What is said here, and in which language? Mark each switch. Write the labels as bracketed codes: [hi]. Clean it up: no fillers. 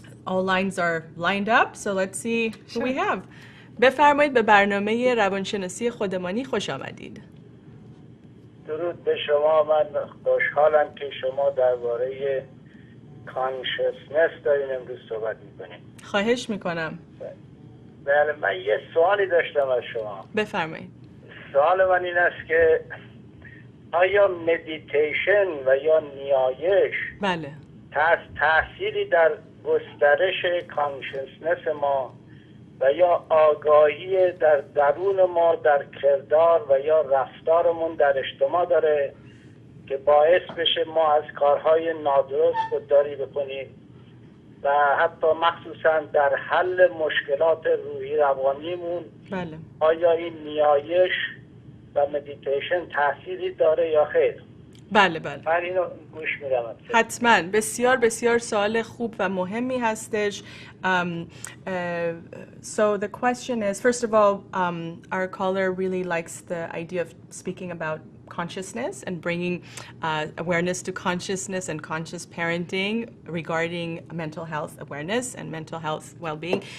[en] All lines are lined up, so let's see who we have. [fa] بفرمایید به برنامه روانشناسی خودمانی خوش آمدید. درود به شما. من خوشحالم که شما درباره کانشسنس دارین امروز صحبت میکنین. خواهش میکنم. بله، من یه سوالی داشتم از شما. بفرمایید. سوال من این است که آیا مدیتیشن و یا نیایش بله تأثیری در گسترش کانشسنس ما و یا آگاهی در درون ما در کردار و یا رفتارمون در اجتماع داره که باعث بشه ما از کارهای نادرست خودداری بکنیم و حتی مخصوصا در حل مشکلات روحی روانیمون؟ بله. آیا این نیایش و مدیتیشن تأثیری داره یا خیر؟ بله بله. من اینو گوش میدم. حتما. بسیار بسیار سوال خوب و مهمی هستش. [en] So the question is, first of all, our caller really likes the idea of speaking about consciousness and bringing awareness to consciousness and conscious parenting regarding mental health awareness and mental health well-being.